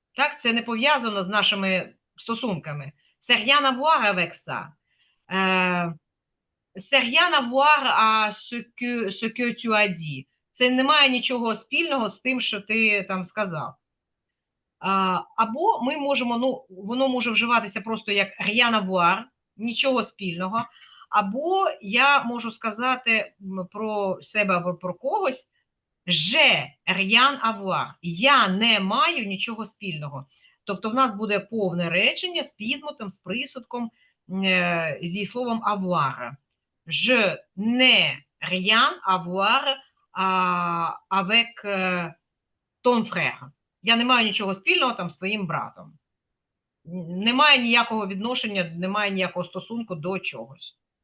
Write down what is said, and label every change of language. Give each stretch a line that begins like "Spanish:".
Ukrainian: Так, це не пов'язано з нашими стосунками.
French: C'est rien à voir avec ça. C'est rien à voir à ce que tu as dit.
Ukrainian: Це не має нічого спільного з тим, що ти там сказав. Або ми можемо, ну, воно може вживатися просто як
French: rien à voir,
Ukrainian: нічого спільного. Або я можу сказати про себе або про когось
French: j'ai rien à voir.
Ukrainian: Я не маю нічого спільного. Тобто в нас буде повне речення з підметом, з присудком, зі словом avoir.
French: Je n'ai rien à voir avec ton frère.
Ukrainian: Я не маю нічого спільного там з твоїм братом. Немає ніякого відношення, немає ніякого стосунку до чогось.